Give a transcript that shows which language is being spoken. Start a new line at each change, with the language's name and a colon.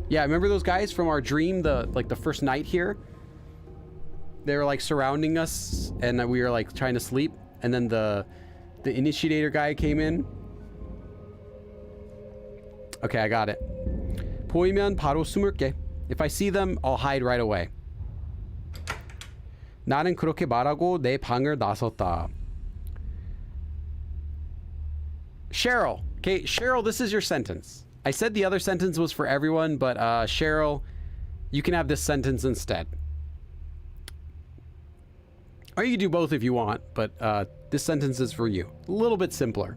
English: Yeah, remember those guys from our dream, the first night here? They were like surrounding us and we were like trying to sleep, and then the initiator guy came in. Okay, I got it.
Korean: 보이면 바로 숨을게.
English: If I see them, I'll hide right away.
Korean: 나는 그렇게 말하고 내 방을 나섰다.
English: Cheryl. Okay, Cheryl, this is your sentence. I said the other sentence was for everyone, but Cheryl, you can have this sentence instead. Or you can do both if you want, but this sentence is for you. A little bit simpler.